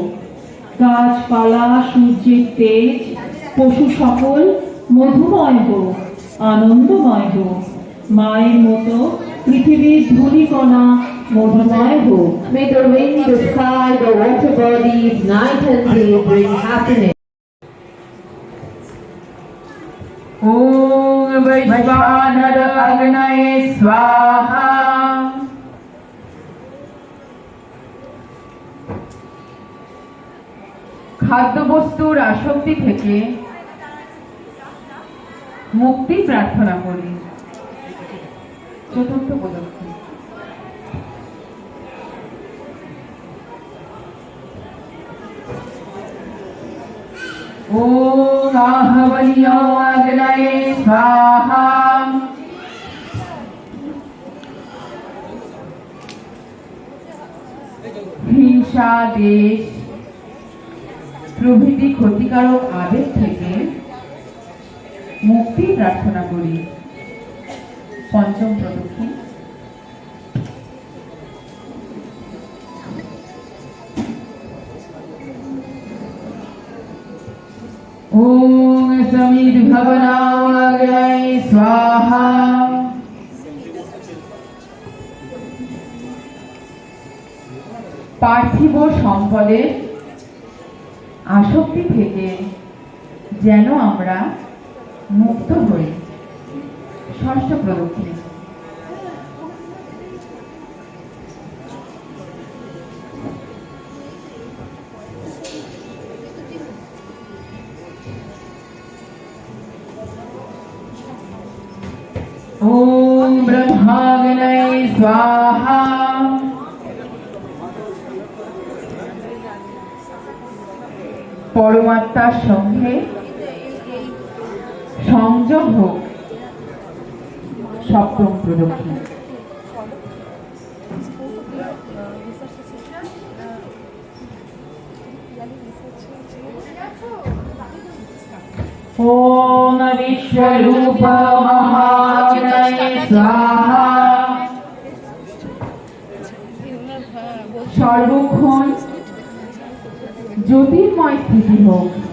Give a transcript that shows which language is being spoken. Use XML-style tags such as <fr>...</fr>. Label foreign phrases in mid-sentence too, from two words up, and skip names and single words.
<bn>গাছপালা সূর্যের তেজ পশু সকল মধুময় হোক, আনন্দময় হোক। মায়ের মতো পৃথিবীর ধূলিকণা মধুময় হোক।</bn> <en>May the wind, the sky, the water these night and day bring happiness.</en> <sa>ॐ वैश्वानर अग्नये स्वाहा।</sa> <bn>খাদ্যবস্তুর আসক্তি থেকে মুক্তি প্রার্থনা করি। চতুর্থ পদক্ষেপ।</bn> <sa>ॐ आहवनीय अग्नये स्वाहा।</sa> <bn>হিংসা, দেশ প্রভৃতি ক্ষতিকারক আবেগ থেকে মুক্তি প্রার্থনা করি। পঞ্চম প্রদক্ষিণ।</bn> <sa>ॐ समिद्भवनामग्नये स्वाहा।</sa> <bn>পার্থিব সম্পদের আসক্তি থেকে যেন আমরা মুক্ত হই। ষষ্ঠ প্রদক্ষিণ।</bn> <sa>ॐ ब्रह्माग्नये स्वाहा।</sa> <bn>পরমাত্মার সঙ্গে সংযোগ হোক। সপ্তম প্রদক্ষিণ।</bn> <sa>ॐ विश्वरूप महाग्नये स्वाहा।</sa> <bn>সর্বক্ষণ জ্যোতির্ময় স্থিতি হোক।</bn>